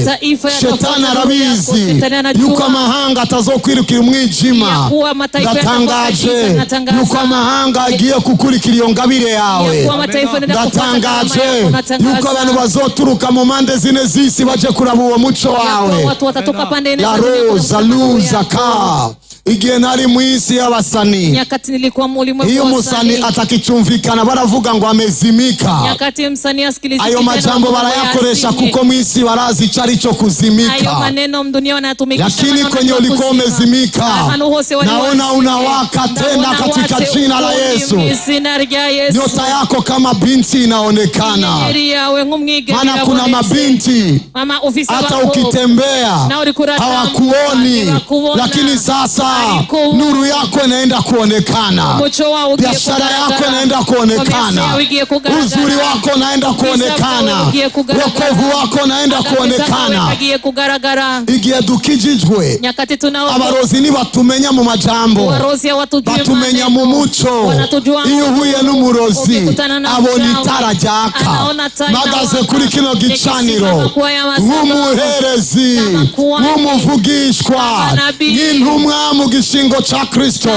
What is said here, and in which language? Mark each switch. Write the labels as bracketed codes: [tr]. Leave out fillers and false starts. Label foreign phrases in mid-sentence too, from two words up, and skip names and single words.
[rn] Shetani arabizi yuko amahanga atazokwirukira umwijima. Ndatangaje yuko amahanga agiye kukurikira iyo ngabire yawe. Ndatangaje yuko abantu bazoturuka mu mpande zine z'isi baje kuraba uwo muco wawe. La roza luza ka igihe nari mu isi y'abasani. [sw] Nyakati nilikuwa mulimwengu [rn] iyo musani atakichumvikana baravuga ngo amezimika. [sw] Nyakati msani asikiliza [rn] ayo majambo barayakoresha kuko mu isi barazi icari cyo kuzimika. [sw] Ayo maneno mdunia wanatumikisha. Lakini kwenye ulikuwa umezimika, naona unawaka tena katika jina la Yesu. Nyota yako kama binti inaonekana. Maana kuna mabinti hata ukitembea hawakuoni, lakini sasa nuru yako inaenda kuonekana, biashara yako inaenda kuonekana, uzuri wako unaenda kuonekana, wokovu wako unaenda kuonekana. [rn] Igihe dukijijwe abarozi nibatumenya mu majambo, batumenya mu muco. Iyo uhuye n'umurozi abona itara ryaka, magaze kuri kino gicaniro nk'umuherezi, nk'umuvugishwa, nk'intumwa mu gishingo ca Kristo.